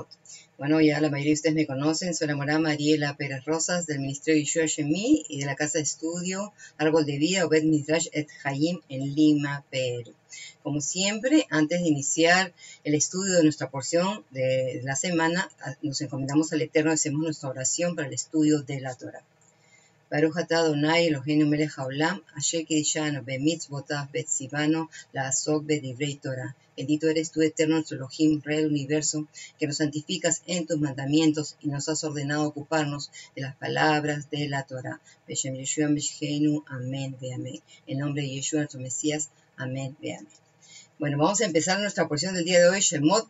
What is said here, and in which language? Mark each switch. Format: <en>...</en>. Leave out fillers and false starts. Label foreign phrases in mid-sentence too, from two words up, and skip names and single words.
<es>Bueno, ya la mayoría de ustedes me conocen, soy la Morá Mariela Pérez Rosas del Ministerio Yeshua Shemi y de la Casa de Estudio Árbol de Vida Obed Midrash Et Hayim en Lima, Perú. Como siempre, antes de iniciar el estudio de nuestra porción de la semana, nos encomendamos al Eterno, hacemos nuestra oración para el estudio de la Torá.</es> <he>ברוך אתה אדוני אלוהינו מלך העולם, אשר קדשנו במצוותיו וציוונו לעסוק בדברי תורה.</he> <es>Bendito eres tú, eterno nuestro Elohim, Rey del universo, que nos santificas en tus mandamientos y nos has ordenado ocuparnos de las palabras de la Torah.</es> <he>בשם ישוע משיחנו, amén ve amén.</he> <es>En nombre de Yeshua nuestro Mesías,</es> <he>אמן ואמן.</he> <es>Bueno, vamos a empezar nuestra porción del día de hoy, Shemot.</es>